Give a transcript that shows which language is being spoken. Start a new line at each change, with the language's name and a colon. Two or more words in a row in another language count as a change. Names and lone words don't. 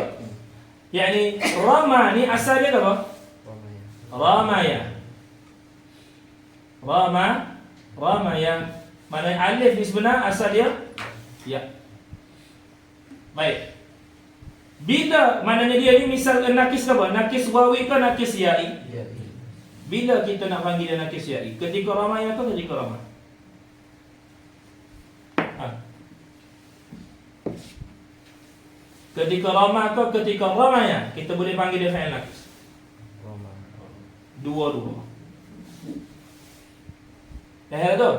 Malay: Yani rama ni asal dia apa? Ramaya. Ramaya. Mana alif ni sebenar asal dia ya. Baik. Bila maknanya dia ni
Arabic: مثال ناقص
Malay: apa?
Arabic: ناقص واوي
Malay: ke
Arabic: ناقص يائي?
Malay: Bila kita nak panggil dia
Arabic: ناقص يائي?
Malay: Ketika ramaya ke ketika rama? Ketika rama ke ketika ramaya kita boleh panggil dia
Arabic: فاعل ناقص.
Malay: Dua-dua. Dah tu.